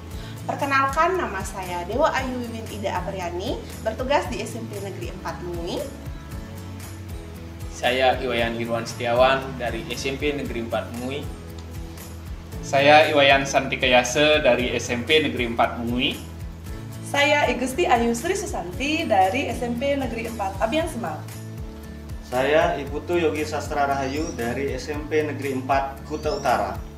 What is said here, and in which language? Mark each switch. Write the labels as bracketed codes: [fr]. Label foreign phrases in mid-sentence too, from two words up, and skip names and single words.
[id] Perkenalkan, nama saya Dewa Ayu Wiwin Ida Apriani, bertugas di SMP Negeri 4 Mui. Saya Iwayan Irwan Setiawan dari SMP Negeri 4 Mui. Saya Iwayan Santikayase dari SMP Negeri 4 Mui. Saya Igusti Ayu Sri Susanti dari SMP Negeri 4 Abian Semal. Saya Iputu Yogi Sastra Rahayu dari SMP Negeri 4 Kuta Utara.